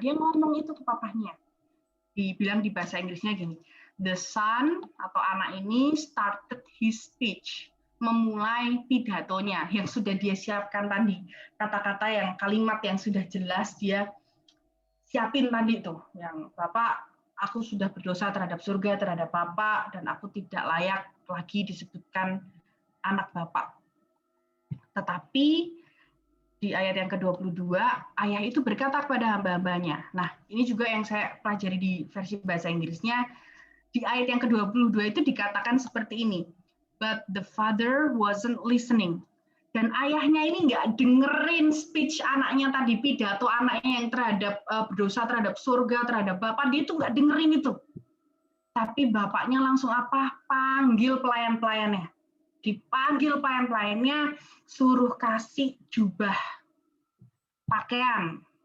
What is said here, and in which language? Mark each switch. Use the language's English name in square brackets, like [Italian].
[Indonesian] Dia ngomong itu ke papahnya. Dibilang di bahasa Inggrisnya gini, [English] the son [Indonesian] atau anak ini [English] started his speech, [Indonesian] memulai pidatonya yang sudah dia siapkan tadi, kata-kata yang kalimat yang sudah jelas dia siapin tadi tuh, yang Bapak, aku sudah berdosa terhadap surga, terhadap Bapak, dan aku tidak layak lagi disebutkan anak Bapak. Tetapi di ayat yang ke-22, ayah itu berkata kepada hamba-hambanya. Nah, ini juga yang saya pelajari di versi bahasa Inggrisnya. Di ayat yang ke-22 itu dikatakan seperti ini. [English] But the father wasn't listening. [Indonesian] Dan ayahnya ini nggak dengerin speech anaknya tadi, pidato anaknya yang terhadap berdosa terhadap surga, terhadap Bapak, dia itu nggak dengerin itu. Tapi bapaknya langsung apa? Panggil pelayan-pelayannya. Dipanggil pelayan-pelayannya, suruh kasih jubah pakaian.